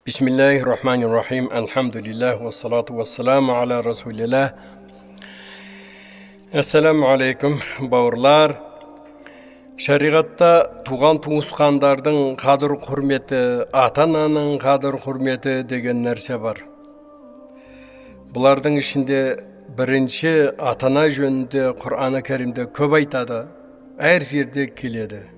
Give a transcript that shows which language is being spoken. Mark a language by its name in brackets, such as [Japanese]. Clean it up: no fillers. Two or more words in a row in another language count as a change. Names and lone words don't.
[Arabic] بسم الله الرحمن الرحيم. الحمد لله والصلاة والسلام على رسول الله. السلام عليكم bауырлар. [Kazakh] Şeriatта туған туысқандардың қадір құрметі, ата-ананың қадір құрметі деген нәрсе бар. Бұлардың ішінде бірінші ата-ана жөнінде Құр'ан-ы Кәрімде көп айтады, әр жерде келеді.